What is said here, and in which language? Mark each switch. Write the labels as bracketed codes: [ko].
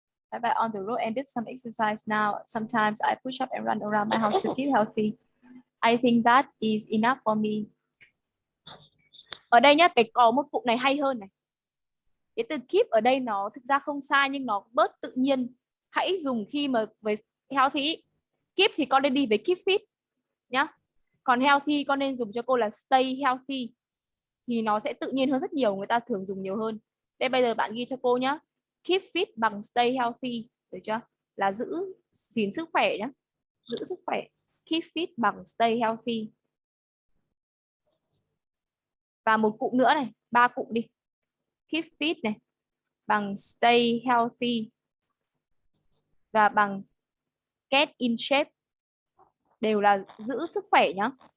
[en] I went on the road and did some exercise now. Sometimes I push up and run around my house to keep healthy. I think that is enough for me. [vi] Ở đây nhá, có một cụm này hay hơn này. Cái từ keep ở đây nó thực ra không sai nhưng nó bớt tự nhiên. Hãy dùng khi mà với healthy. Keep thì con nên đi với [en] keep fit [vi] nhá. Còn healthy con nên dùng cho cô là [en] stay healthy. [vi] Thì nó sẽ tự nhiên hơn rất nhiều, người ta thường dùng nhiều hơn. Đây bây giờ bạn ghi cho cô nhá. [en] Keep fit [vi] bằng [en] stay healthy, [vi] được chưa? Là giữ gìn sức khỏe nhá. Giữ sức khỏe. [en] Keep fit bằng stay healthy. [vi] Và một cụm nữa này, 3 cụm đi. [en] Keep fit này, bằng stay healthy và bằng get in shape. [vi] Đều là giữ sức khỏe nhá.